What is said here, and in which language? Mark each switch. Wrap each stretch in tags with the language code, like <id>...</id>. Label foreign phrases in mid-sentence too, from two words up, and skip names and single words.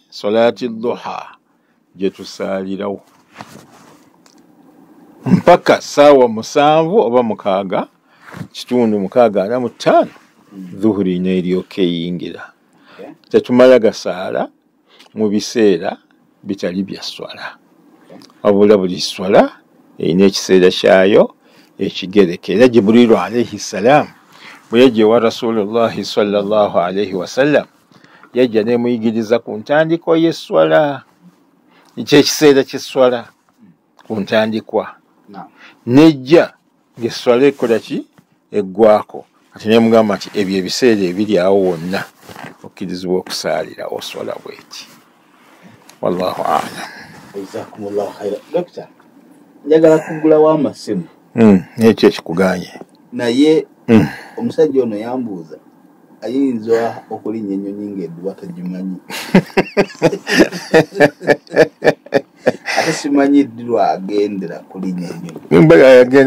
<lg>Salaati dhuha gye tusaalirawo mpaka ssaawa 7 oba 6.45 dhuhuri n'eryoka eyingira. Tetumala gasaala mu biseera bitali bya swala wabula buli swala erina ekiseera kyayo ekigereke. Era Jibrilu</lg> <ar>عليه السلام</ar> <lg>bwe yajja ewa</lg> <ar>رسول الله صلى الله عليه وسلم</ar> <lg>yajja nemuyigiriza ku ntandikwa y'esswala ekyekiseera ky'esswala ku ntandikwa nejja ng'esswala ekola ki eggwako. Kati nemugamba nti ebyo ebiseera ebiri awo wonna okkirizibwa okusaalira oswala bweti.</lg> <ar>والله أعلم. جزاكم الله خيرا.</ar> <lg>Doctor, njagala kugulawo amasimu. Ekyo ekikuganye. Naye omusajja ono yambuuza ayinza okulinnya ennyonyi ng'edduwa tagimanyi. Ate simanyi ddirwa agendera kulinnya ennyonyi.</lg>